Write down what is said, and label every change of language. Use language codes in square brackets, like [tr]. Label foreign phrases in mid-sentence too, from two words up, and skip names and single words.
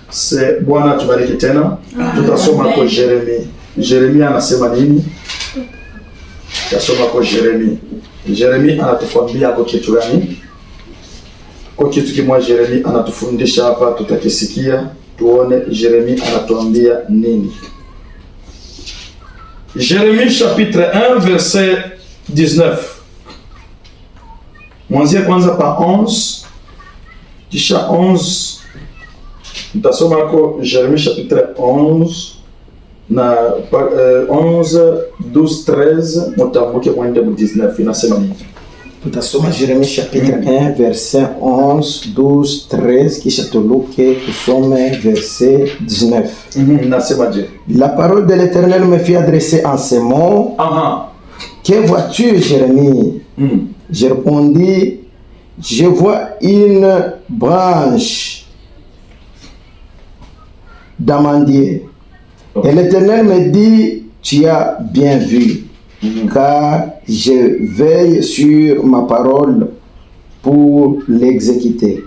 [sw] Bwana tubariki tena. Tutasoma kwa Yeremia. Yeremia anasema nini? Tutasoma kwa Yeremia. Yeremia anatukwambia kwa kitu gani? Kwa kitu kimoja Yeremia anatufundisha hapa, tutakisikia tuone Yeremia anatuambia nini. [fr] Jérémie chapitre 1 verset 19. [sw] Mwanzie kwanza pa 11 kisha 11 tutasoma kwa [fr] Jérémie chapitre 11 [sw] na 11 12 13 mutambuke mwende mu 19. Inasema nini? Tutasoma [fr] Jérémie chapitre 1 verset 11, [sw] 12, 13 kisha tuluke tusome verset 19. Nasemaje? [fr] La parole de l'Éternel me fit adresser en ces mots. Que vois-tu, Jérémie? Je répondis, je vois une branche d'amandier. Et l'Éternel me dit, tu as bien vu, car je veille sur ma parole pour l'exécuter.